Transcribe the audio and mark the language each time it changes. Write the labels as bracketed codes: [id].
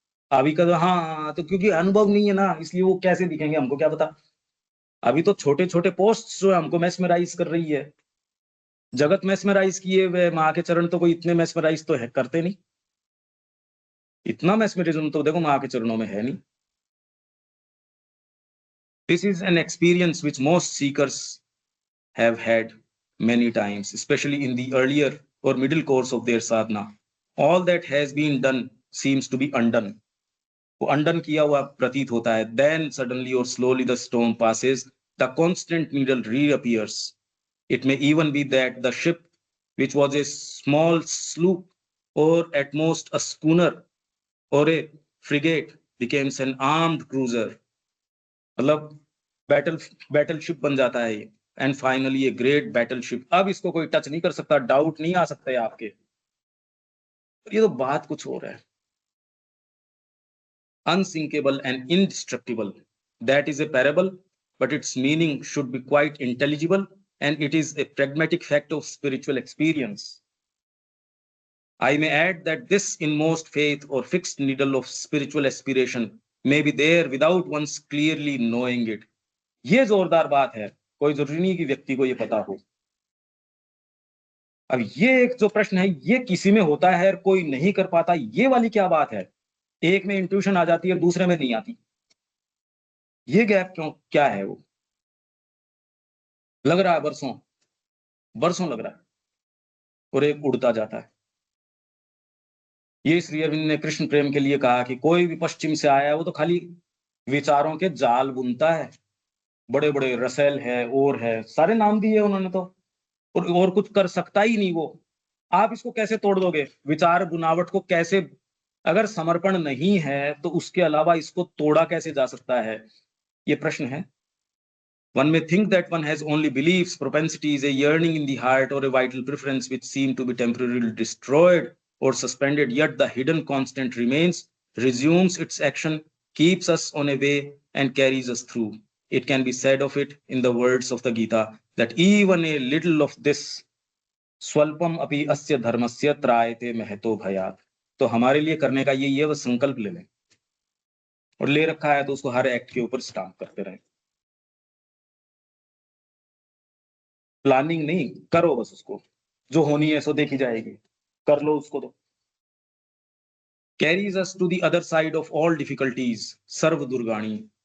[hi] अभी का हाँ, तो क्योंकि अनुभव नहीं है ना, इसलिए वो कैसे दिखेंगे हमको क्या पता। अभी तो छोटे छोटे पोस्ट जो है हमको मेस्मराइज कर रही है, जगत मेस्मराइज किए हुए, माँ के चरण तो कोई इतने मेस्मराइज तो है करते नहीं, इतना मेस्मरिज्म तो देखो माँ के चरणों में है नहीं। [en] This is an experience which most seekers have had many times, especially in the earlier or middle course of their sadhana. All that has been done seems to be undone. [hi] वो undone किया हुआ प्रतीत होता है। [en] Then suddenly or slowly the storm passes, the constant needle reappears. It may even be that the ship, which was a small sloop or at most a schooner or a frigate, becomes an armed cruiser. [hi] मतलब battleship बन जाता है ये, [en] and finally [hi] ये great battleship. अब इसको कोई touch नहीं कर सकता, डाउट नहीं आ सकता है आपके। ये तो बात कुछ और है। [en] Unsinkable and indestructible, that is a parable, but its meaning should be quite intelligible, and it is a pragmatic fact of spiritual experience. I may add that this inmost faith or fixed needle of spiritual aspiration may be there without one's clearly knowing it. [hi] ये जोरदार बात है, कोई जरूरी नहीं कि व्यक्ति को ये पता हो। अब ये एक जो प्रश्न है, ये किसी में होता है कोई नहीं कर पाता, ये वाली क्या बात है। एक में इंट्यूशन आ जाती है, दूसरे में नहीं आती, ये गैप क्यों, क्या है वो। लग रहा है बरसों बरसों लग रहा है, और एक उड़ता जाता है। ये श्री अरविंद ने कृष्ण प्रेम के लिए कहा कि कोई भी पश्चिम से आया है वो तो खाली विचारों के जाल बुनता है, बड़े बड़े रसेल है और है, सारे नाम दिए उन्होंने तो, और कुछ कर सकता ही नहीं वो। आप इसको कैसे तोड़ दोगे, विचार बुनावट को कैसे, अगर समर्पण नहीं है तो उसके अलावा इसको तोड़ा कैसे जा सकता है, ये प्रश्न है। [en] One may think that one has only beliefs, propensities, a yearning in the heart, or a vital preference which seem to be temporarily destroyed or suspended, yet the hidden constant remains, resumes its action, keeps us on a way, and carries us through. It can be said of it, in the words of the Gita, that even a little of this [sa] स्वल्पम अपि अस्य धर्मस्य त्रायते महतो भयात। [hi] तो हमारे लिए करने का ये वो संकल्प ले लें, और ले रखा है तो उसको हर एक्ट के ऊपर स्टाम्प करते रहें। प्लानिंग नहीं, करो बस उसको, जो होनी है सो देखी जाएगी, कर लो उसको। [en] तो carries us to the other side of all difficulties [sa] सर्व दुर्गाणी।